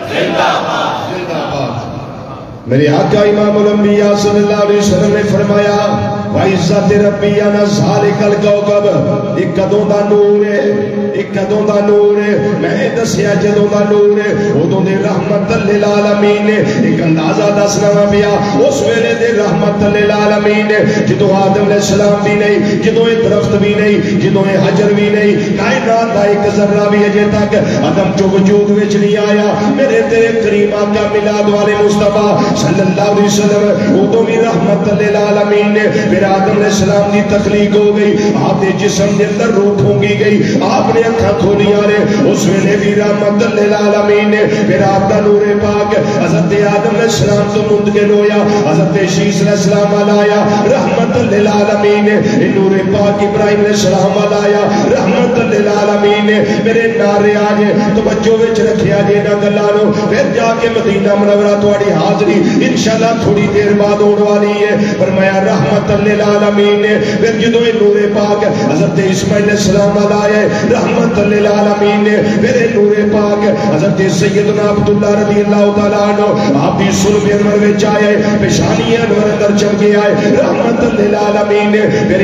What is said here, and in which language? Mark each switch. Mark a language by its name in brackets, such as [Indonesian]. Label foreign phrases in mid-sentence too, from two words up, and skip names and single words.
[Punjabi] میرے آقا امام الانبیاء [Arabic] صلی اللہ علیہ وسلم [Punjabi] نے فرمایا [Arabic] وَعِزَّتِ رَبِّي أَنَا ذَلِكَ الْكَوْكَبَ [Punjabi] ایک کدوں دا نور ہے ایک کدوں دا نور ہے میں دسیا جدوں دا نور ہے ادوں دے رحمت للعالمین ایک اندازہ دسنا پیا اس ویلے دے رحمت للعالمین جدوں آدم [Arabic] علیہ السلام [Punjabi] بھی نہیں جدوں یہ درخت بھی نہیں جدوں یہ حجر بھی نہیں کائنات دا ایک ذرہ بھی اجے تک عدم چو وجود وچ نہیں آیا میرے تیرے کریم آقا میلاد والے مصطفیٰ [Arabic] صلی اللہ علیہ وسلم [Punjabi] ادوں بھی رحمت للعالمین پھر آدم [Arabic] علیہ السلام [Urdu] کی تخلیق ہو گئی آپ نے جسم کے اندر روح پھونکی گئی [Punjabi] آپ نے اکھاں کھولیاں نے اس ویلے بھی رحمت للعالمین نے پھر آپ کا نور پاک حضرت آدم [Arabic] علیہ السلام [Punjabi] تو منتقل ہویا حضرت شیس [Arabic] علیہ السلام [Punjabi] آیا رحمت للعالمین نے نور پاک ابراہیم [Arabic] علیہ السلام [Punjabi] آیا رحمت للعالمین نے میرے نعرے آجے توجہ وچ رکھیا جے نہ گلانو پھر جا کے مدینہ منورہ تواڈی حاضری انشاءاللہ تھوڑی دیر بعد ہونے والی ہے فرمایا رحمت للعالمین نے پھر جدوں نور پاک حضرت اسماعیل [Arabic] علیہ السلام [Punjabi] آئے رحمت للعالمین نے پھر نور پاک حضرت سیدنا عبداللہ [Arabic] رضی اللہ تعالیٰ عنہ [Punjabi] آپ بھی صلب انور وچ آئے پیشانی انور اندر چمکے آئے رحمت للعالمین نے پھر